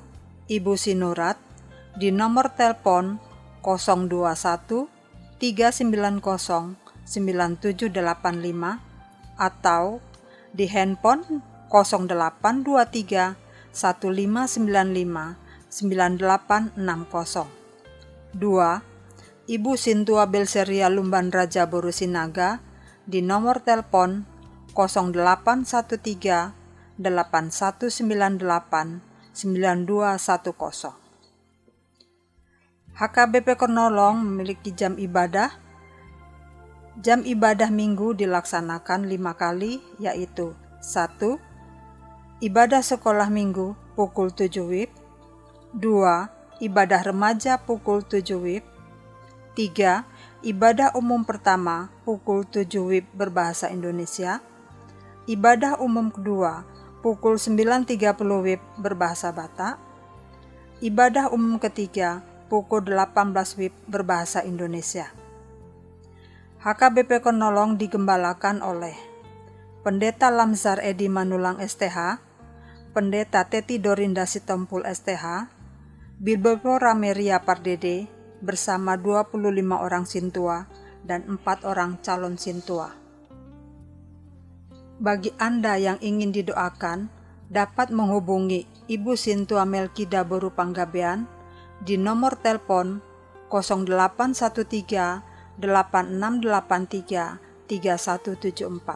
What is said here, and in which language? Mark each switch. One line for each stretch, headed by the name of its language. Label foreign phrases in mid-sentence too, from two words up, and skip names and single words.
Indonesian: Ibu Sinurat di nomor telepon 021 390 9785 atau di handphone 0823 1595 9860. 2. Ibu Sintua Belseria Lumban Raja Boru Sinaga di nomor telepon 0813 8198 9210. HKBP Kernolong memiliki jam ibadah. Jam ibadah minggu dilaksanakan 5 kali, yaitu 1. Ibadah sekolah minggu pukul 7 WIB. 2. Ibadah remaja pukul 7 WIB. 3. Ibadah umum pertama pukul 7 WIB berbahasa Indonesia. Ibadah umum kedua pukul 9.30 WIB berbahasa Batak. Ibadah umum ketiga pukul 18 WIB berbahasa Indonesia. HKBP Kernolong digembalakan oleh Pendeta Lamzar Edi Manulang STH, Pendeta Teti Dorinda Sitompul STH, Bibel Pro Rameria Pardede bersama 25 orang sintua dan 4 orang calon sintua. Bagi Anda yang ingin didoakan, dapat menghubungi Ibu Sintua Melkida Boru Panggabean di nomor telepon 0813 8683 3174.